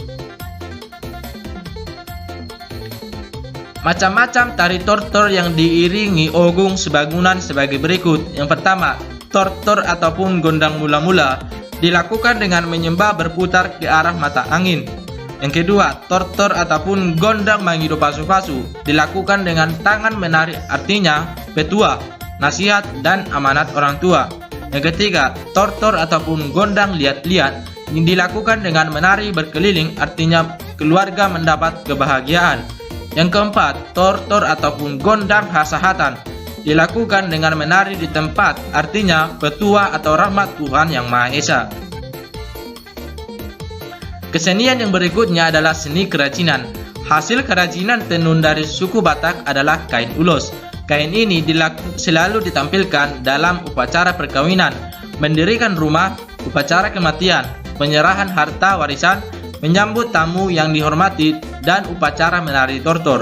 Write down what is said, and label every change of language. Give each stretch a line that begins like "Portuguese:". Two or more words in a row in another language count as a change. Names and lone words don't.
Indonesian: Macam-macam tari tortor yang diiringi ogung sebagunan sebagai berikut. Yang pertama, tortor ataupun gondang mula-mula dilakukan dengan menyembah berputar ke arah mata angin. Yang kedua, tortor ataupun gondang mangido pasu-pasu dilakukan dengan tangan menari, artinya petua, nasihat, dan amanat orang tua. Yang ketiga, tortor ataupun gondang liat-liat yang dilakukan dengan menari berkeliling, artinya keluarga mendapat kebahagiaan. Yang keempat, tortor ataupun gondang hasahatan dilakukan dengan menari di tempat, artinya petua atau rahmat Tuhan Yang Maha Esa. Kesenian yang berikutnya adalah seni kerajinan. Hasil kerajinan tenun dari suku Batak adalah kain ulos. Kain ini selalu ditampilkan dalam upacara perkawinan, mendirikan rumah, upacara kematian, penyerahan harta warisan, menyambut tamu yang dihormati, dan upacara menari tortor.